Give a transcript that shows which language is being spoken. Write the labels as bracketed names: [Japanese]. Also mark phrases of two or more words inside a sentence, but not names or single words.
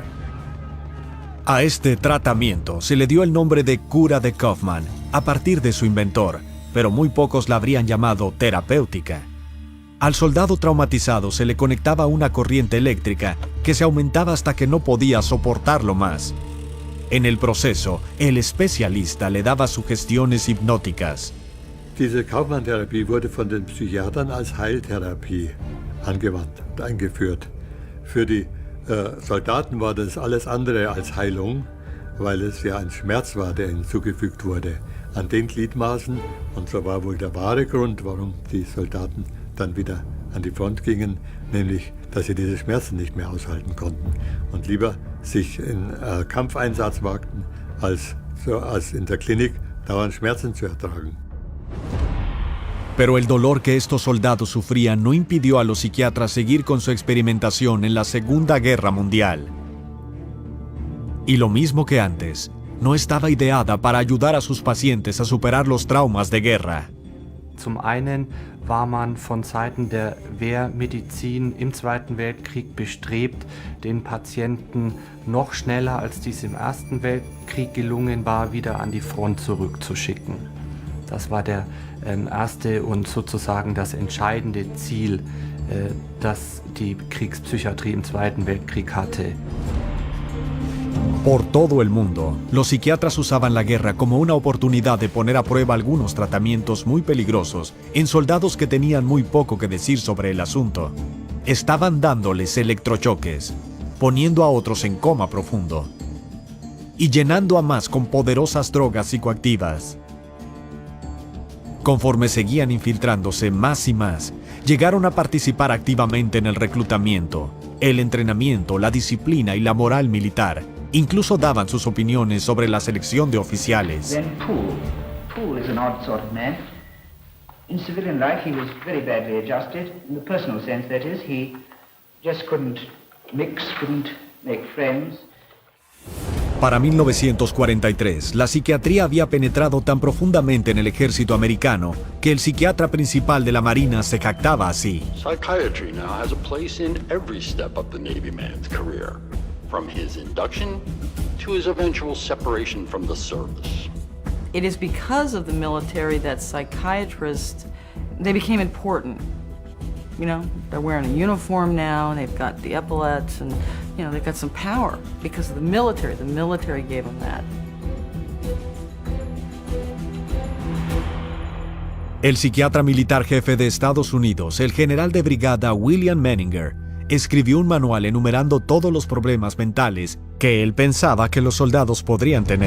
[Spanish] A este tratamiento se le dio el nombre de cura de Kaufman, a partir de su inventor, pero muy pocos la habrían llamado terapéutica. Al soldado traumatizado se le conectaba una corriente eléctrica que se aumentaba hasta que no podía soportarlo más. En el proceso, el especialista le daba sugestiones hipnóticas. [German] Diese Kaufmann-Therapie wurde von den Psychiatern als Heiltherapie angewandt und eingeführt. Für die Soldaten war das alles andere als Heilung, weil es ja ein Schmerz war, der ihnen zugefügt wurde an den Gliedmaßen. Und so war wohl der wahre Grund, warum die Soldaten dann wieder an die Front gingen, nämlich, dass sie diese Schmerzen nicht mehr aushalten konnten und lieber sich in Kampfeinsatz wagten, als in der Klinik dauernd Schmerzen zu ertragen. [Spanish] Pero el dolor que estos soldados sufrían no impidió a los psiquiatras seguir con su experimentación en la Segunda Guerra Mundial. Y lo mismo que antes, no estaba ideada para ayudar a sus pacientes a superar los traumas de guerra. [German] Zum einen war man von Seiten der Wehrmedizin im Zweiten Weltkrieg bestrebt, den Patienten noch schneller, als dies im Ersten Weltkrieg gelungen war, wieder an die Front zurückzuschicken. Das war der erste und sozusagen das entscheidende Ziel, das die Kriegspsychiatrie im Zweiten Weltkrieg hatte. [Spanish] Por todo el mundo, los psiquiatras usaban la guerra como una oportunidad de poner a prueba algunos tratamientos muy peligrosos en soldados que tenían muy poco que decir sobre el asunto. Estaban dándoles electrochoques, poniendo a otros en coma profundo y llenando a más con poderosas drogas psicoactivas. Conforme seguían infiltrándose más y más, llegaron a participar activamente en el reclutamiento, el entrenamiento, la disciplina y la moral militar. Incluso daban sus opiniones sobre la selección de oficiales. [English] Then Poole is an odd sort of man. In civilian life he was very badly adjusted, in the personal sense that is, he just couldn't mix, couldn't make friends. [Spanish] Para 1943, la psiquiatría había penetrado tan profundamente en el ejército americano que el psiquiatra principal de la Marina se jactaba así. [English] Psychiatry now has a place in every step of the Navy man's career, from his induction to his eventual separation from the service. It is because of the military that psychiatrists, they became important. You know, they're wearing a uniform now, and they've got the epaulets, and, you know, they've got some power because of the military. The military gave them that. [Spanish] El psiquiatra militar jefe de Estados Unidos, el general de brigada William Menninger, escribió un manual enumerando todos los problemas mentales que él pensaba que los soldados podrían tener.